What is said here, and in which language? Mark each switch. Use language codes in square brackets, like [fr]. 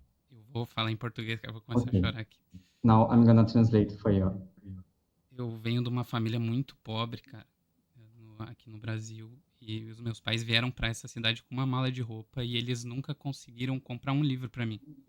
[pt] Eu vou falar em português que eu vou começar a chorar aqui. [en] Now I'm gonna translate for you. [pt] Eu venho de uma família muito pobre, cara, aqui no Brasil. E os meus pais vieram para essa cidade com uma mala de roupa e eles nunca conseguiram comprar um livro para mim.